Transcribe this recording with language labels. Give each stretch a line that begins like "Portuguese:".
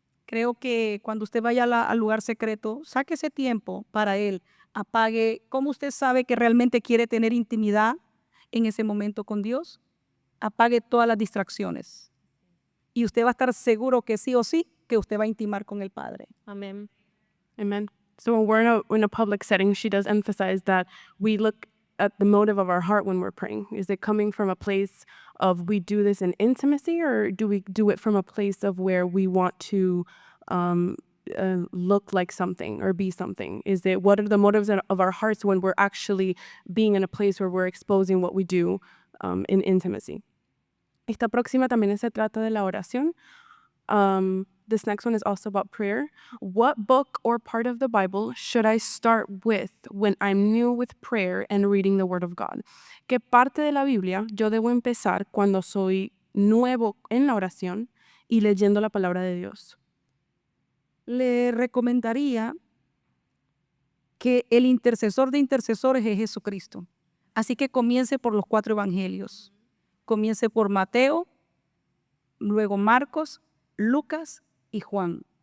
Spanish: Creo que cuando usted vaya al lugar secreto, saque ese tiempo para Él. Apague. ¿Cómo usted sabe que realmente quiere tener intimidad en ese momento con Dios? Apague todas las distracciones. Y usted va a estar seguro que sí o sí, que usted va a intimar con el Padre. Amén.
English: Amen. So when we're in a public setting, she does emphasize that we look at the motive of our heart when we're praying. Is it coming from a place of we do this in intimacy, or do we do it from a place of where we want to look like something or be something? Is it, what are the motives of our hearts when we're actually being in a place where we're exposing what we do in intimacy?
Spanish: Esta próxima también se trata de la oración.
English: This next one is also about prayer. What book or part of the Bible should I start with when I'm new with prayer and reading the Word of God?
Spanish: ¿Qué parte de la Biblia yo debo empezar cuando soy nuevo en la oración y leyendo la palabra de Dios? Le recomendaría que el intercesor de intercesores es Jesucristo. Así que comience por los 4 evangelios. Comience por Mateo, luego Marcos, Lucas y Juan.